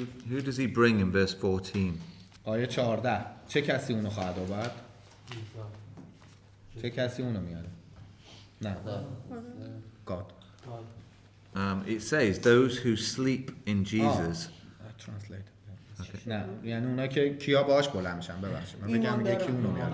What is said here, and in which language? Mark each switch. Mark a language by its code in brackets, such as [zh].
[en] Who does he bring in verse 14? [fa] آیه 14 چه کسی اونو خواهد آورد؟ چه کسی اونو میاره؟ نه. [en] God. It says those who sleep in Jesus. Translate. Okay. [fa] نه یعنی اونا که کیا باهاش بلند میشن، ببخشید من بگم یکی اونو میاره.